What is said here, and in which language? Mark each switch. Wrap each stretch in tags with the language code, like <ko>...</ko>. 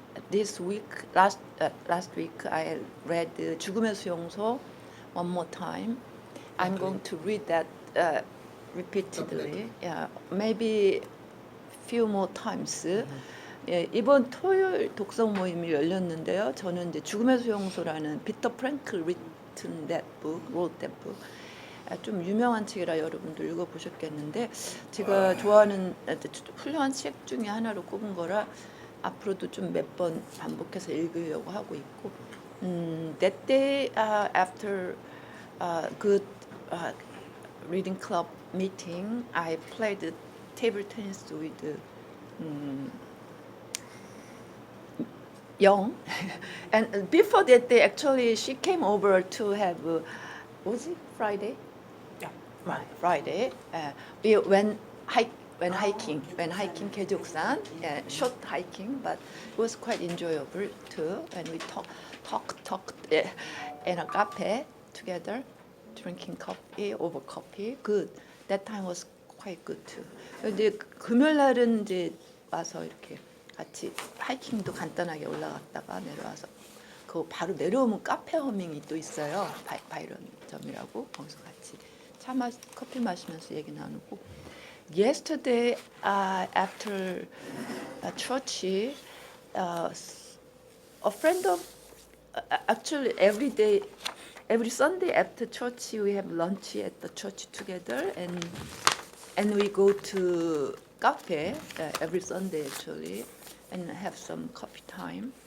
<en>This week, last week, I read 죽음의 수용소 one more time. I'm going to read that repeatedly. Yeah, maybe few more times.</en> <ko>예, 이번 토요일 독서 모임이 열렸는데요. 저는 이제 죽음의 수용소라는 피터 프랭클</ko> <en>written that book, wrote that book.</en> <ko>좀 유명한 책이라 여러분들 읽어보셨겠는데 제가 좋아하는 훌륭한 책 중에 하나로 꼽은 거라 앞으로도 좀 몇 번 반복해서 읽으려고 하고 있고</ko> <en>that day after good reading club meeting I played table tennis with Young and before that day actually she came over to have was it Friday? Right, Friday. We went hiking 계족산, short hiking, but it was quite enjoyable too. And we talked in a cafe together, drinking coffee over coffee. Good. That time was quite good too.</en> <ko>근데 금요일 날은 이제 와서 이렇게 같이 하이킹도 간단하게 올라갔다가 내려와서 그 바로 내려오면 카페 허밍이 또 있어요. 바이런점이라고 거기서 같이 커피 마시면서 얘기 나누고.</ko> <en>Yesterday after church, a friend of actually every Sunday after church we have lunch at the church together and we go to cafe every Sunday actually and have some coffee time.</en>